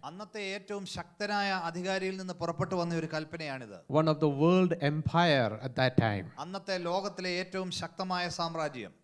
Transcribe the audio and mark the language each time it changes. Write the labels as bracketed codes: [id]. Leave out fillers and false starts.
[ml] അന്നത്തെ ഏറ്റവും ശക്തനായ അധികാരിയിൽ നിന്ന് പുറപ്പെട്ടു വന്ന ഒരു കൽപ്പനയാണിത്. [en] One of the world empire at that time. [ml] അന്നത്തെ ലോകത്തിലെ ഏറ്റവും ശക്തമായ സാമ്രാജ്യം.